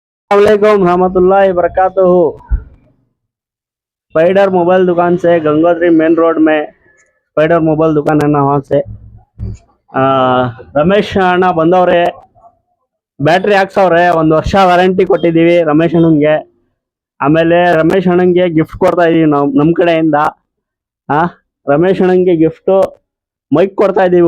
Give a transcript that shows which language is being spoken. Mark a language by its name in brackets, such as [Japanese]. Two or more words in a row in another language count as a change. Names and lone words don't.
[Arabic] وعليكم رحمة الله وبركاته. [Hindi] स्पाइडर मोबाइल दुकान से गंगोत्री मेन रोड में स्पाइडर मोबाइल दुकान है ना, वहाँ से [Kannada] ರಮೇಶ್ ಅಣ್ಣ ಬಂದವ್ರೆ, ಬ್ಯಾಟ್ರಿ ಹಾಕ್ಸವ್ರೆ, 1 ವರ್ಷ ವಾರಂಟಿ ಕೊಟ್ಟಿದ್ದೀವಿ ರಮೇಶ್ ಅಣ್ಣಂಗೆ. ಆಮೇಲೆ ರಮೇಶ್ ಅಣ್ಣಂಗೆ ಗಿಫ್ಟ್ ಕೊಡ್ತಾ ಇದೀವಿ ನಾವು ನಮ್ಮ ಕಡೆಯಿಂದ. ಆ ರಮೇಶ್ ಅಣ್ಣಂಗೆ [English] gift mic [Kannada] ಕೊಡ್ತಾ ಇದೀವಿ.